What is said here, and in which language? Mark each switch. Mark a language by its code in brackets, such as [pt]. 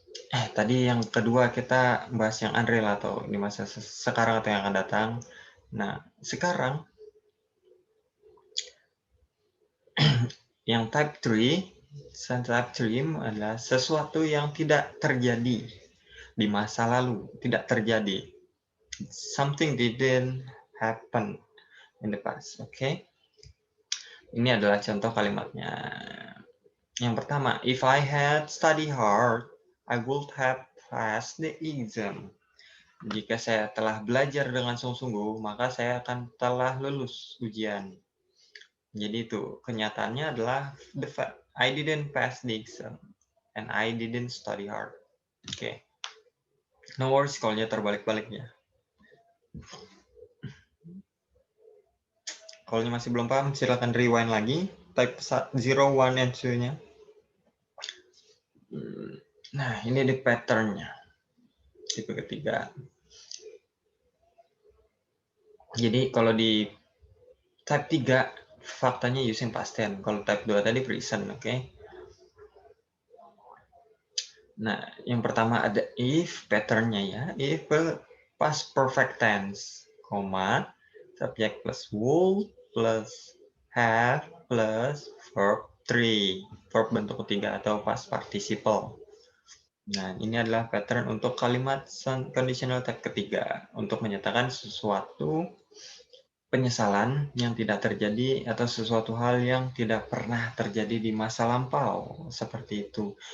[id] Tadi yang kedua kita bahas yang unreal atau di masa sekarang atau yang akan datang. Nah, sekarang yang type 3, type 3 adalah sesuatu yang tidak terjadi di masa lalu, tidak terjadi. [en] Something didn't happen in the past, oke? [id] Ini adalah contoh kalimatnya. Yang pertama, [en] if I had studied hard, I would have passed the exam. [id] Jika saya telah belajar dengan sungguh-sungguh, maka saya akan telah lulus ujian. Jadi itu, kenyataannya adalah [en] the fact I didn't pass the exam and I didn't study hard. Oke. [id] No worries kalau terbalik-baliknya. Kalau masih belum paham, silakan rewind lagi. Type 0, 1, and 2-nya. Nah, ini di pattern-nya. Tipe ketiga. Jadi kalau di type 3 faktanya using past tense. Kalau type 2 tadi present, oke? Nah, yang pertama ada if, pattern-nya ya. [en] If past perfect tense, koma, subject plus would plus have plus verb 3. [id] Verb bentuk ketiga atau past participle. Nah, ini adalah pattern untuk kalimat conditional type ketiga. Untuk menyatakan sesuatu penyesalan yang tidak terjadi atau sesuatu hal yang tidak pernah terjadi di masa lampau. Seperti itu.